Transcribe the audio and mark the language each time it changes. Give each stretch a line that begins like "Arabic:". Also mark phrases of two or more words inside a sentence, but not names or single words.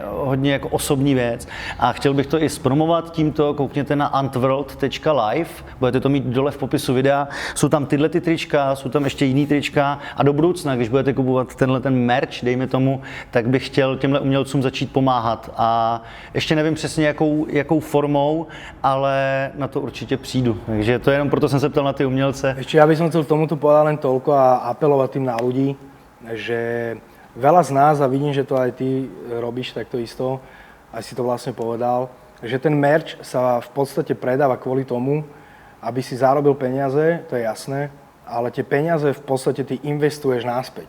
Czech: jako osobní věc a chtěl bych to i zpromovat tímto, koukněte na antworld.live, budete to mít dole v popisu videa, jsou tam tyhle ty trička, jsou tam ještě jiný trička a do budoucna, když budete kupovat ten merch, dejme tomu, tak bych chtěl těmhle umělcům začít pomáhat a ještě nevím přesně jakou formou, ale na to určitě přijdu, takže to je jenom proto jsem se ptal na ty umělce.
Slovak: Ešte ja by som chcel k tomuto povedať len toľko a apelovať tým na ľudí, že veľa z nás, a vidím, že to aj ty robíš takto isto, aj si to vlastne povedal, že ten merch sa v podstate predáva kvôli tomu, aby si zarobil peniaze, to je jasné, ale tie peniaze v podstate ty investuješ naspäť.